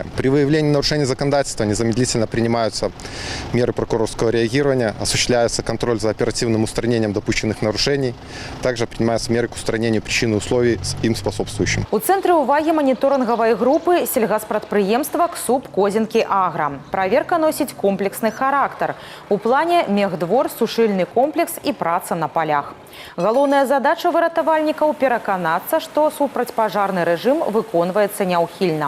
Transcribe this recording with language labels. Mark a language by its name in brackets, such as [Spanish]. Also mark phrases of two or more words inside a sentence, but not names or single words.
[Russian] При выявлении нарушений законодательства незамедлительно принимаются меры прокурорского реагирования, осуществляется контроль за оперативным устранением допущенных нарушений, также принимаются меры к устранению причин и условий им способствующим. [Belarusian] У цэнтры ўвагі маніторынгавай групы сельгазпрадпрыемства КСУП «Козінкі Агра». Праверка носіць комплексны характар. У плане мехдвор, сушыльны комплекс і праца на полях. Галоўная задача выратавальнікаў – пераканацца, што супрацьпажарны рэжым выконваецца няўхільна.